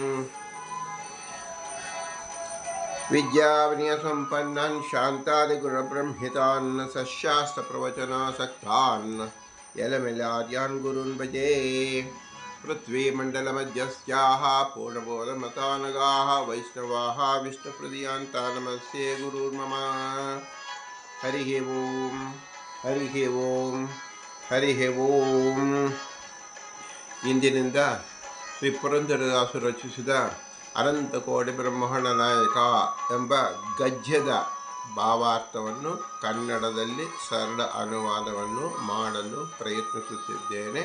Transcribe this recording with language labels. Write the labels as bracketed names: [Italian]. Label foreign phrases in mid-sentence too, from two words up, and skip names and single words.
[Sanskrit] विद्याविनयसम्पन्नान् शान्तादिगुणब्रह्मितान् सशास्त्रप्रवचनासक्तान् यलमिलाद्यान् गुरून् भजे। पृथ्वीमण्डलमध्यस्याः पूर्णबोधमतानगाः वैष्णवाः विष्णुहृदयान्ता नमस्ये गुरुर्मम। हरिः ओं हरिः ओं हरिः ಓಂ. [Kannada] ಇಂದಿನಿಂದ ಶ್ರೀ ಪುರಂದರದಾಸರು ರಚಿಸಿದ ಅನಂತ ಕೋಟಿ ಬ್ರಹ್ಮಾಂಡ ನಾಯಕ ಎಂಬ ಗದ್ಯದ ಭಾವಾರ್ಥವನ್ನು ಕನ್ನಡದಲ್ಲಿ ಸರಳ ಅನುವಾದವನ್ನು ಮಾಡಲು ಪ್ರಯತ್ನಿಸುತ್ತಿದ್ದೇನೆ.